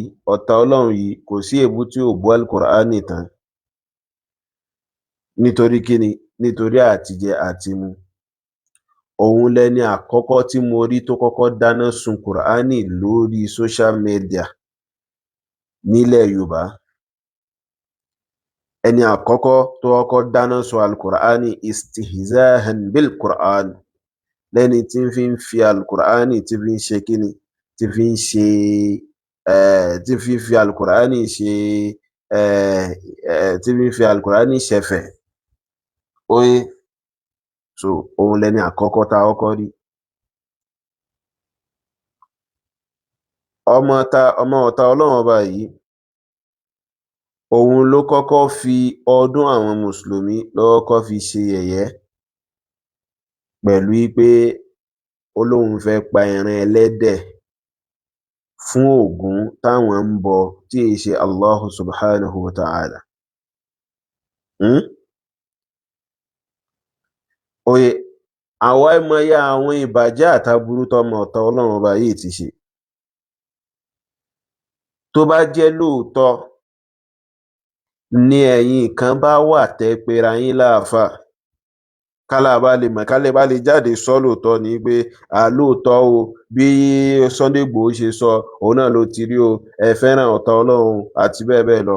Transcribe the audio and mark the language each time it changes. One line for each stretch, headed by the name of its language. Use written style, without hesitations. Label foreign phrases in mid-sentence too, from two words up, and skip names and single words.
Yoruba: Ọ̀tá Ọlọ́run yìí kò sí èébú tí ò bú al-Qur'ani tán nítorí kíni, nítorí àtijẹ àti mu. Òun lẹni àkọ́kọ́ tí mo rí tó kọ́kọ́ dáná sun Qur'ani lórí
English: social media
Yoruba: nílẹ̀ Yorùbá. Ẹni àkọ́kọ́ tó kọ́kọ́ dáná sun al-Qur'ani
Arabic: استهزاء بالقرآن,
Yoruba: lẹ́ni tí fi ń fi al-Qur'ani tí fi ń ṣe kíni, tí fi ń ṣe tí fi al-Qur'ani ṣe tí fi al-Qur'ani ṣẹ̀fẹ̀. Oye, so òun lẹni àkọ́kọ́ tá kọ́kọ́ rí. Ọmọ ọ̀tá Ọlọ́run ọba yìí, òun ló kọ́kọ́ fi ọdún àwọn mùsùlùmí ló kọ́kọ́ fi ṣe yẹ̀yẹ́ pẹ̀lú pé Ọlọ́hun fẹ́ pa ẹran ẹlẹ́dẹ̀ fún Ògún táwọn ń bọ tí è ṣe Allah
Arabic: سبحانه وتعالى.
Yoruba: Oye, àwọn ẹmọye àwọn ìbàjẹ́ àtàbúrú tọmọ ọ̀tá Ọlọ́run ọba yìí ti ṣe. Tó bá jẹ́ lóòótọ́ ní ẹ̀yin kan bá wà tẹ́ pera yín láàfà, kálá bá lè jáde sọ lóòótọ́ ni pé lóòótọ́ o, bí Sunday Igboho ṣe sọ òun náà ló ti rí o, ẹ fẹ́ràn ọ̀tá Ọlọ́run àti bẹ́ẹ̀ bẹ́ẹ̀ lọ.